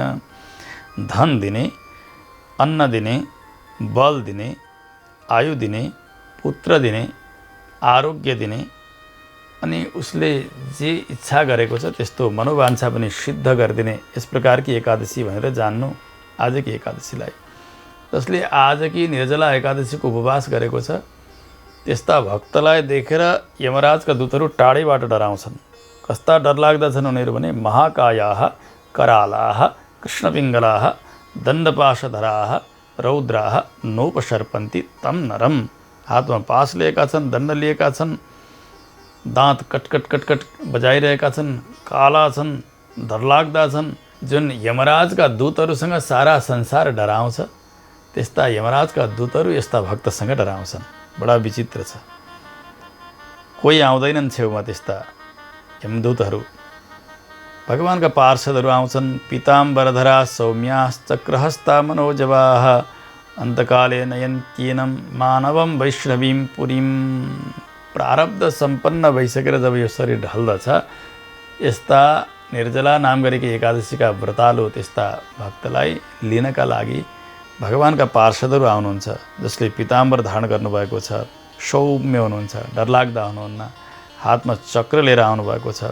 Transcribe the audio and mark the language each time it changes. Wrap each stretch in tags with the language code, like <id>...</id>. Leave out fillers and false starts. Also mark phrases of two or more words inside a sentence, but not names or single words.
<ne>धन दिने, अन्न दिने, बल दिने, आयु दिने, पुत्र दिने, आरोग्य दिने, अनि उसले जे इच्छा गरेको छ त्यस्तो मनोवाञ्छा पनि सिद्ध गरिदिने यस प्रकारकी एकादशी भनेर जान्नु आजकी एकादशीलाई। जसले आजकी निर्जला एकादशीको उपवास गरेको छ त्यस्ता भक्तलाई देखेर यमराजका दूतहरू टाढैबाट डराउँछन्। कस्ता डरलाग्दा छन् उनीहरू भने</ne> <sa>महाकायाः करालाः कृष्णपिङ्गलाः दण्डपाशधराः रौद्राः नोपसर्पन्ति तम नरम।</sa> <ne>हातमा पास लिएका छन्, दण्ड लिएका छन्, दाँत कटकट कटकट बजाइरहेका छन्, काला छन्, डरलाग्दा छन्। जुन यमराजका दूतहरूसँग सारा संसार डराउँछ त्यस्ता यमराजका दूतहरू यस्ता भक्तसँग डराउँछन्। बडा विचित्र छ। कोही आउँदैनन् छेउमा त्यस्ता यमदूतहरू। भगवानका पार्षदहरू आउँछन्।</ne> <sa>पीताम्बरधरा सौम्याश्चक्रहस्ता मनोजवाः अन्तकाले नयन्त्येनं मानवं वैष्णवीं पुरीं।</sa> <ne>प्रारब्ध सम्पन्न भइसकेर जब यो शरीर ढल्दछ, यस्ता निर्जला नाम गरेकी एकादशीका व्रतालु त्यस्ता भक्तलाई लिनका लागि भगवानका पार्षदहरू आउनुहुन्छ, जसले पीताम्बर धारण गर्नुभएको छ, सौम्य हुनुहुन्छ, डरलाग्दा हुनुहुन्न, हातमा चक्र लिएर आउनुभएको छ।</ne>